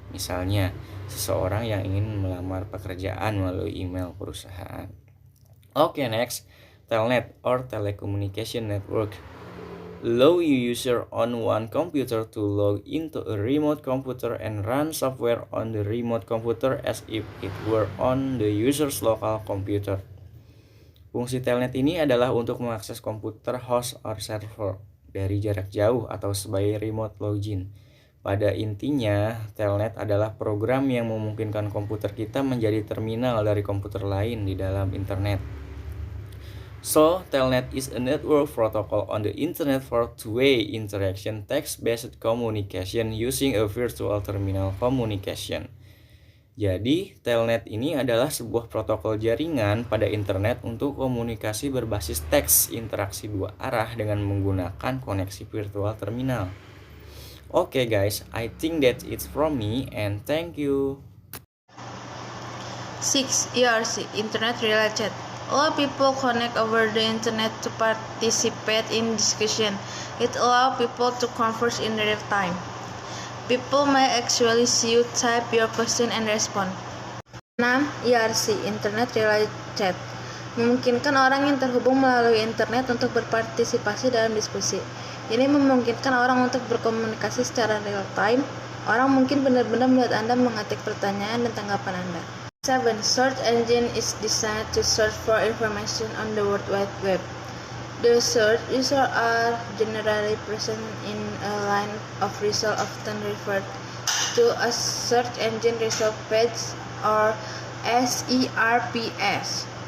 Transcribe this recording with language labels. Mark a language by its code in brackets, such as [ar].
[id] Misalnya, seseorang yang ingin melamar pekerjaan melalui email perusahaan. [en] Okay, next. Telnet or Telecommunication Network allow a user on one computer to log into a remote computer and run software on the remote computer as if it were on the user's local computer. [id] Fungsi telnet ini adalah untuk mengakses komputer host or server dari jarak jauh atau sebagai remote login. Pada intinya, telnet adalah program yang memungkinkan komputer kita menjadi terminal dari komputer lain di dalam internet. [en] So, telnet is a network protocol on the internet for two-way interaction text-based communication using a virtual terminal communication. [id] Jadi, telnet ini adalah sebuah protokol jaringan pada internet untuk komunikasi berbasis teks interaksi dua arah dengan menggunakan koneksi virtual terminal. [en] Okay guys, I think that's it from me and thank you. 6. IRC Internet Relay Chat allow people connect over the internet to participate in discussion. It allows people to converse in real time. People may actually see you type your question and respond. [id] 6. IRC Internet Relay Chat memungkinkan orang yang terhubung melalui internet untuk berpartisipasi dalam diskusi. Ini memungkinkan orang untuk berkomunikasi secara real time Orang mungkin benar-benar melihat Anda mengetik pertanyaan dan tanggapan Anda. 7. [en] Search engine is designed to search for information on the World Wide Web. The search results are generally present in a line of results often referred to as search engine result page or SERPs.